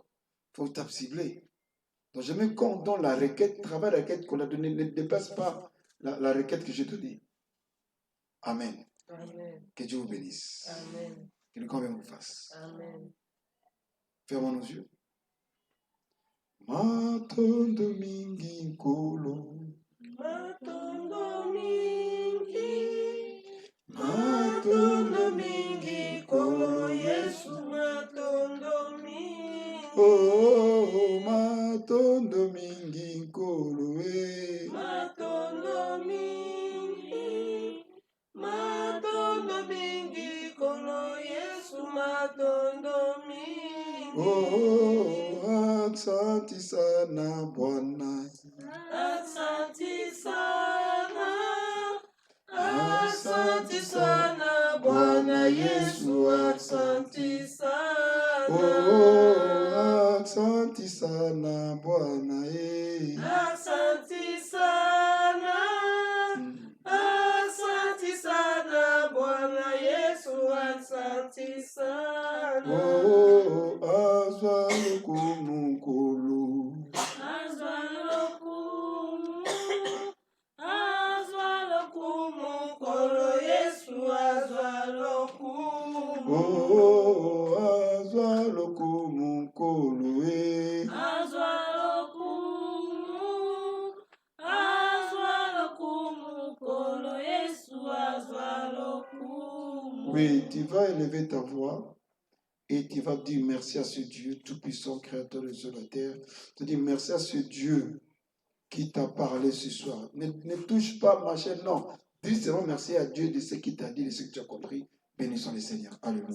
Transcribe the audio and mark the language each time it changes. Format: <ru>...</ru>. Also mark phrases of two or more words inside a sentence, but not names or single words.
<fr>Il faut que je tape ciblé. Donc, je mets compte dans la requête, travail la requête qu'on a donnée, ne dépasse pas la requête que j'ai donnée. Amen. Amen. Que Dieu vous bénisse. Amen. Que le grand bien vous fasse. Amen. Fermons nos yeux.</fr> <ln>Matondo mingi nkolo. Matondo mingi. Matondo mingi nkolo Yesu Yesu. matondo mingi. Oh, matondo mingi nkolo. Matondo mingi. Matondo mingi kono Yesu matondo mingi.</ln> <sw>Oh, asante sana Bwana. Asante sana. Asante Asante sana Bwana Yesu asante sana. Oh, asante sana Bwana. Asante sana. Asante sana Bwana Yesu asante sana.</sw> <ln>Oh, azwa lokumukulu. Azwa lokumu. Azwa lokumu kolo Yesu azwa lokumu. Oh, azwa lokumukulu. Azwa lokumu. Azwa lokumu kolo Yesu azwa lokumu.</ln> <fr>Oui, tu vas élever ta voix et tu vas dire merci à ce Dieu tout-puissant, créateur de ciel et de la terre. Tu dis merci à ce Dieu qui t'a parlé ce soir. Ne touche pas ma chaîne, non. Dis seulement merci à Dieu de ce qu'il t'a dit, de ce que tu as compris.</fr>